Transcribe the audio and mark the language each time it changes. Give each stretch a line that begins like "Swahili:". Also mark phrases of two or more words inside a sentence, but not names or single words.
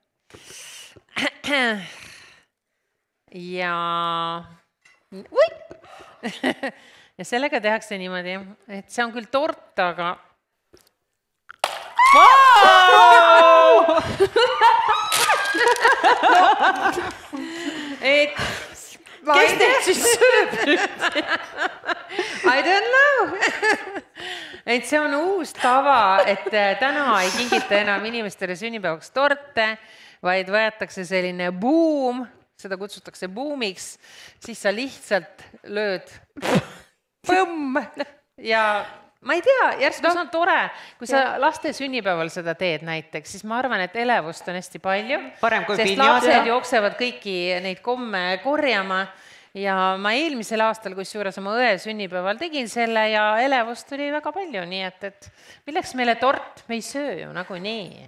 Estonian: Ja sellega tehakse niimoodi, et see on küll tort, aga... Kes teid siis sööb nüüd?
English: I don't know.
Estonian: Et see on uus tava, et täna ei kingita enam inimestele sünnipäevaks torte, vaid võetakse selline buum, seda kutsutakse buumiks, siis sa lihtsalt lööd põmm ja... Ma ei tea, järsku see on tore, kui sa laste sünnipäeval seda teed näiteks, siis ma arvan, et elevust on hästi palju, sest lapsed jooksevad kõiki neid komme korjama ja ma eelmisel aastal, kus juures oma õe sünnipäeval tegin selle ja elevust oli väga palju, nii et milleks meile tort, me ei söö ju nagu nii.